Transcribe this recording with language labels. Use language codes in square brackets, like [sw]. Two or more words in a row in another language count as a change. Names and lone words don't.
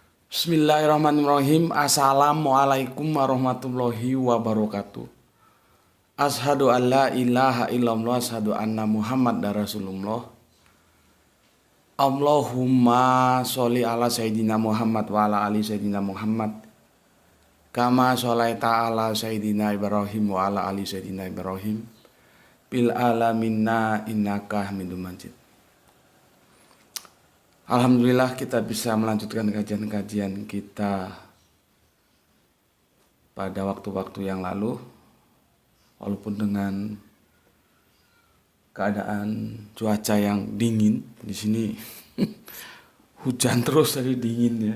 [ar] بسم الله الرحمن الرحيم. السلام عليكم ورحمة الله وبركاته. أشهد أن لا إله إلا الله، أشهد أن محمد رسول الله. اللهم صل على سيدنا محمد وعلى آل سيدنا محمد. كما صليت على سيدنا إبراهيم وعلى آل سيدنا إبراهيم. بالعالمين إنك حميد مجيد. [id] Alhamdulillah kita bisa melanjutkan kajian-kajian kita pada waktu-waktu yang lalu, walaupun dengan keadaan cuaca yang dingin di sini. Hujan terus tadi, dingin ya.